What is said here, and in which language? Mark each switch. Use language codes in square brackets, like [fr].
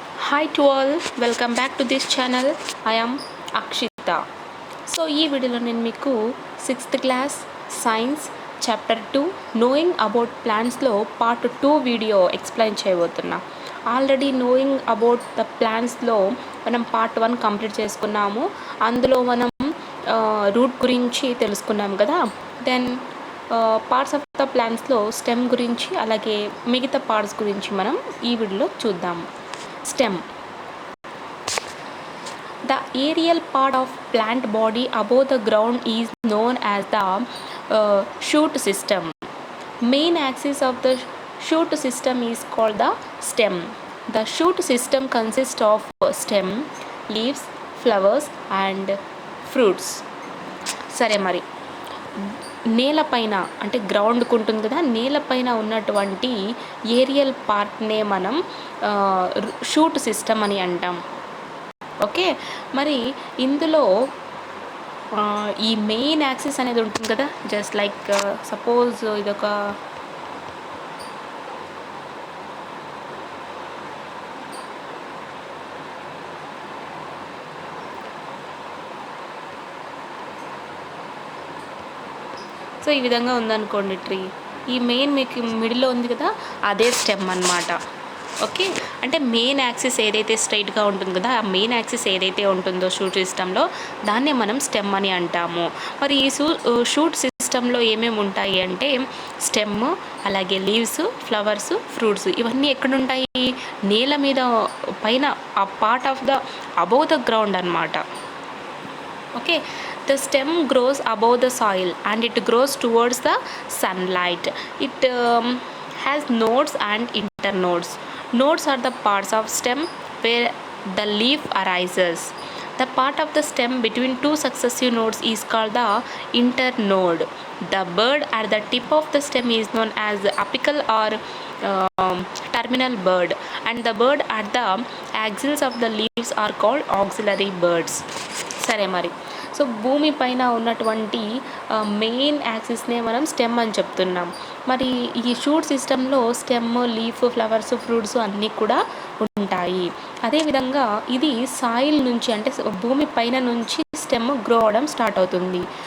[en] Hi to all, welcome back to this channel. I am Akshita. [te] So ఈ వీడియోలో నేను మీకు 6th class science chapter 2 knowing about ప్లాంట్స్లో part 2 video explain చేయబోతున్నా. Already knowing about the ప్లాంట్స్లో మనం part 1 complete చేసుకున్నాము. అందులో మనం route గురించి తెలుసుకున్నాం కదా. Then parts of the ప్లాంట్స్లో stem గురించి అలాగే మిగతా పార్ట్స్ గురించి మనం ఈ వీడియోలో చూద్దాం. [en] Stem. The aerial part of plant body above the ground is known as the shoot system. Main axis of the shoot system is called the stem. The shoot system consists of stem, leaves, flowers and fruits. [te] సరే మరి నేలపైన అంటే గ్రౌండ్కి ఉంటుంది కదా, నేలపైన ఉన్నటువంటి aerial పార్ట్నే మనం షూట్ సిస్టమ్ అని అంటాం. ఓకే, మరి ఇందులో ఈ మెయిన్ యాక్సిస్ అనేది ఉంటుంది కదా, జస్ట్ లైక్ సపోజ్ ఇదొక సో ఈ విధంగా ఉందనుకోండి ట్రీ. ఈ మెయిన్ మీకు మిడిల్లో ఉంది కదా, అదే స్టెమ్ అన్నమాట. ఓకే, అంటే మెయిన్ యాక్సిస్ ఏదైతే స్ట్రైట్గా ఉంటుంది కదా, ఆ మెయిన్ యాక్సిస్ ఏదైతే ఉంటుందో షూట్ సిస్టంలో దాన్నే మనం స్టెమ్ అని అంటాము. మరి ఈ షూట్ సిస్టంలో ఏమేమి ఉంటాయి అంటే స్టెమ్, అలాగే లీవ్స్, ఫ్లవర్స్, ఫ్రూట్స్ ఇవన్నీ ఎక్కడుంటాయి? నేల మీద పైన ఆ part of the above the ground అన్నమాట. [en] Okay, the stem grows above the soil and it grows towards the sunlight. It has nodes and internodes. Nodes are the parts of stem where the leaf arises. The part of the stem between two successive nodes is called the internode. The bud at the tip of the stem is known as the apical or terminal bud, and the bud at the axils of the leaves are called auxiliary buds. [te] సరే మరి, so భూమి పైన ఉన్నటువంటి main యాక్సిస్నే మనం stem అని చెప్తున్నాం. మరి ఈ షూట్ సిస్టంలో స్టెమ్, లీఫ్, ఫ్లవర్స్, ఫ్రూట్స్ అన్నీ కూడా ఉంటాయి. అదేవిధంగా ఇది సాయిల్ నుంచి అంటే భూమి పైన నుంచి స్టెమ్ గ్రో అవడం స్టార్ట్ అవుతుంది.